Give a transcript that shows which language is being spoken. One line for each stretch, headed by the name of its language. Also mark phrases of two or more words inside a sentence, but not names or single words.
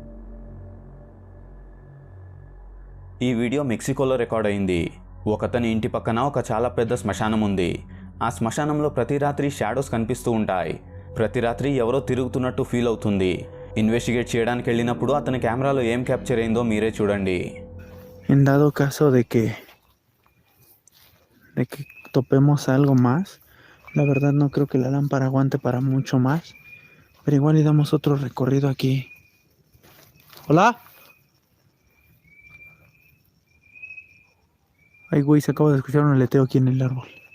Telugu: ఈ వీడియో మెక్సికోలో రికార్డ్ అయింది. ఒకతని ఇంటి పక్కన ఒక చాలా పెద్ద శ్మశానం ఉంది. ఆ శ్మశానంలో ప్రతి రాత్రి షాడోస్ కనిపిస్తూ ఉంటాయి. ప్రతి రాత్రి ఎవరో తిరుగుతున్నట్టు ఫీల్ అవుతుంది. ఇన్వెస్టిగేట్ చేయడానికి వెళ్ళినప్పుడు అతని కెమెరాలో ఏం క్యాప్చర్ అయిందో మీరే చూడండి.
Spanish: En dado caso de que topemos algo más, la verdad no creo que la lámpara aguante para mucho más, pero igual y damos otro recorrido aquí. ¿Hola? Ay, güey, se acaba de escuchar un aleteo aquí en el árbol.